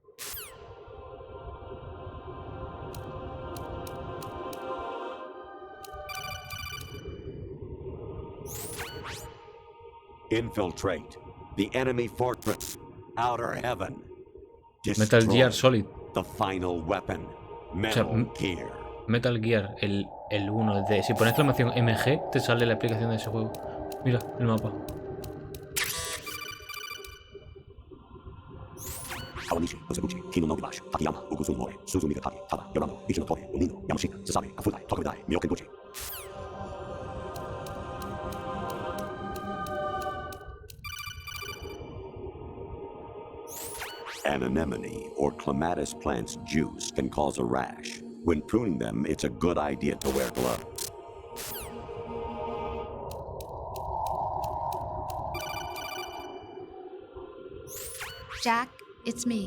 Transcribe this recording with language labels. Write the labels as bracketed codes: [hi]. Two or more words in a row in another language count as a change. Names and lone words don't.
[en] Infiltrate the enemy fortress, outer heaven. Metal Gear Destroy Solid. the final weapon, [es] O sea, Metal Gear. Metal Gear, el 1. Si pones exclamación MG, te sale la explicación de ese juego. Mira, el mapa. [ja] 川西、うずぶち、キノノギバシ、滝山、ウグスンモレ、スズミガタリ、タダ、ヨラノ、イキノトレ、ウニノ、ヤムシ、スサベ、アフダイ、トカベダイ、ミヨケントジ。 [en] An anemone or clematis plant's juice can cause a rash. When pruning them, it's a good idea to wear gloves. Jack, it's me.